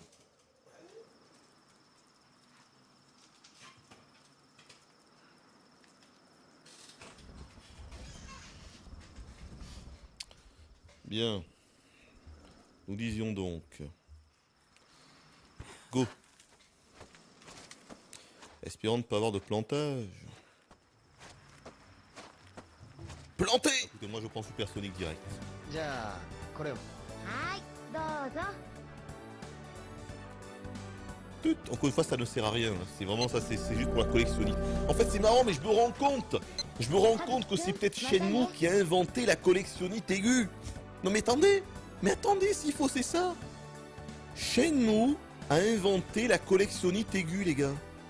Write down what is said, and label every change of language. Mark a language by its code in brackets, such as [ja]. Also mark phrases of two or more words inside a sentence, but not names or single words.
[fr] Bien. Nous disions donc. Go. Espérons ne pas avoir de plantage. Planté! Écoutez, moi je prends supersonique direct. [ja] じゃあこれを。はいどうぞ Tut. [fr] Encore une fois, ça ne sert à rien. Hein. C'est vraiment ça, c'est juste pour la collectionniste. En fait, c'est marrant, mais je me rends compte. Je me rends compte que c'est peut-être Shenmue qui a inventé la collectionnite aiguë. Non mais attendez. Mais attendez, s'il faut, c'est ça. Shenmue a inventé la collectionnite aiguë, les gars.